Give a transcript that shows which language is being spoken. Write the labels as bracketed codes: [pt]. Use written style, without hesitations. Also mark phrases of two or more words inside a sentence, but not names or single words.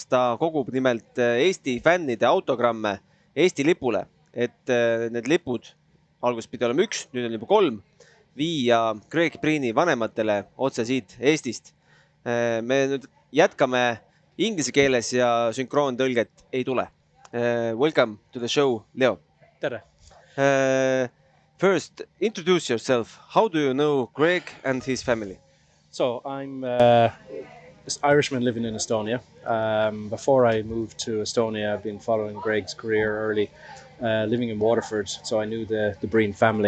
[et] Ta kogub nimelt Eesti fännide autogramme Eesti lipule, et need lipud, alguses pidi olema 1, nüüd on juba 3, viia Greg Priini vanematele otse siit Eestist. Me nüüd jätkame inglise keeles ja sünkroontõlget ei tule. [en] Welcome to the show, Leo. Tere. First, introduce yourself. How do you know Greg and his family? So, I'm this Irishman living in Estonia. Before I moved to Estonia, I've been following Greg's career early, living in Waterford, so I knew the Breen family.